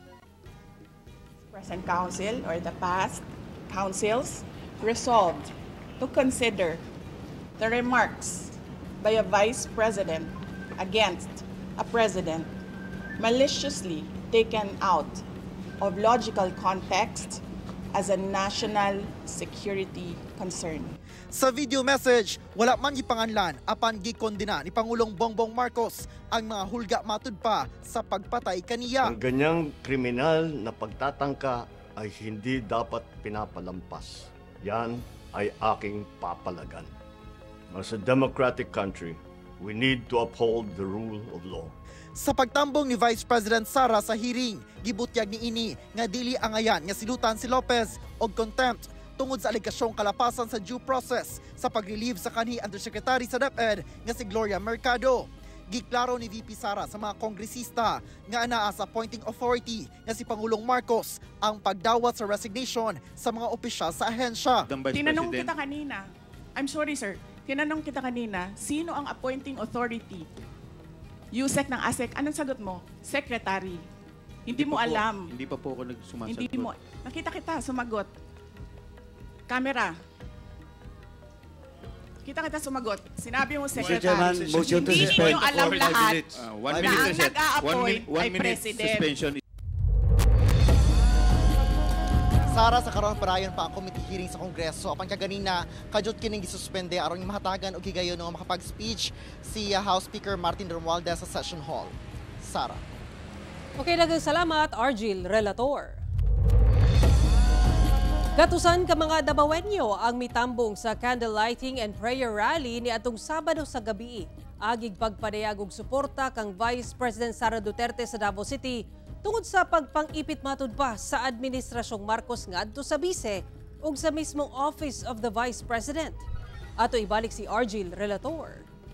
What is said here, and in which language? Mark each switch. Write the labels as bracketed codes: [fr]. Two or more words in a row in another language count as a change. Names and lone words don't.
[en] present council or the past councils, resolved to consider the remarks by a vice president against a president maliciously taken out of logical context as a national security concern. [ceb] Sa video message, wala man gipanganlan apan gikondena ni Pangulong Bongbong Marcos ang mga hulga matud pa sa pagpatay kaniya. [tl] Ang ganyang kriminal na pagtatangka ay hindi dapat pinapalampas. Yan ay aking papalagan. [en] As a democratic country, we need to uphold the rule of law. [ceb] Sa pagtambong ni Vice President Sara sa hearing, gibutyag ni ini nga dili angayan nga silutan si Lopez og contempt tungod sa alekasyong kalapasan sa [en] due process [ceb] sa pag-relieve sa kanhi Undersecretary sa DepEd nga si Gloria Mercado. Giklaro ni VP Sara sa mga kongresista nga anaa sa [en] appointing authority [ceb] nga si Pangulong Marcos ang pagdawat sa resignation sa mga opisyal sa ahensya. [tl] Tinanong kita kanina, [en] I'm sorry sir, [tl] tinanong kita kanina, sino ang [en] appointing authority? [tl] USEC ng ASEC, anong sagot mo? Secretary. Hindi mo alam. Hindi pa po ako nagsumasagot. Hindi mo. Nakita kita, sumagot. Camera. Kita sumagot. Sinabi mo, Mr. Secretary, [en] Chairman, motion to [tl] hindi [en] suspend [tl] ninyo alam [en] for 5 [tl] lahat [en] minutes. [tl] na [en] 1 [tl] ang [en] minute reset. [tl] nag-a-appoint [en] 1 [tl] ay [en] minute [tl] President. [en] suspension. [ceb] Sara, sa karon parayon pa ang [en] committee hearing [ceb] sa Kongreso. Apan kaganina, kadyot kining gisuspende aron mahatagan og higayon nga makapag-speech si House Speaker Martin Romualdez sa [en] session hall. [ceb] Sara. Okay, daghang salamat, Argil Relator. Gatusan ka mga Dabawenyo ang mitambong sa [en] candle lighting and prayer rally [ceb] ni atong Sabado sa gabi. Agig pagpadayag og suporta kang Vice President Sara Duterte sa Davao City tungod sa pagpang-ipit matud pa sa Administrasyong Marcos ngadto sa bise ug sa mismong Office of the Vice President. Ato ibalik si Argil Relator.